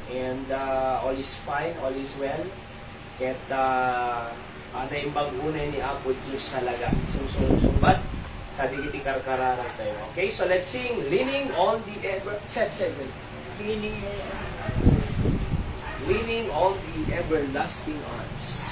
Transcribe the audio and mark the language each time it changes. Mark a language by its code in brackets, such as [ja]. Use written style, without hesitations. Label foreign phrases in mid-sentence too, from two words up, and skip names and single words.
[en] And all is fine, all is well. [ilo] Ket naimbag unay ni Apo Diyos salaga. Sumbat, kadigiti karkararan tayo. [en] Okay, so let's sing Leaning on the Leaning on the Everlasting Arms.